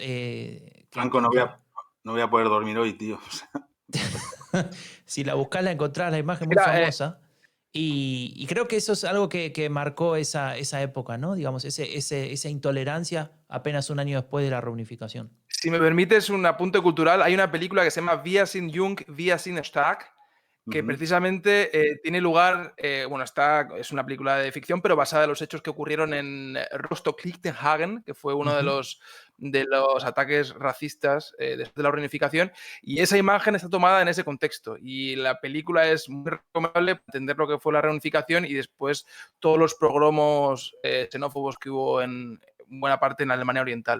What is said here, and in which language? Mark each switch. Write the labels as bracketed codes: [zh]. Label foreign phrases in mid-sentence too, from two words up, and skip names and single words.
[es] Franco, no voy a poder dormir hoy, tío. Si la buscas, la encontrás, la imagen muy famosa. Y creo que eso es algo que marcó esa época, ¿no? Digamos, esa intolerancia apenas 1 año después de la reunificación. Si me permites un apunte cultural, hay una película que se llama Wir sind jung, wir sind stark, que precisamente tiene lugar, es una película de ficción, pero basada en los hechos que ocurrieron en Rostock-Lichtenhagen, que fue uno de los ataques racistas después de la reunificación, y esa imagen está tomada en ese contexto, y la película es muy recomendable para entender lo que fue la reunificación y después todos los pogromos xenófobos que hubo en buena parte en la Alemania Oriental.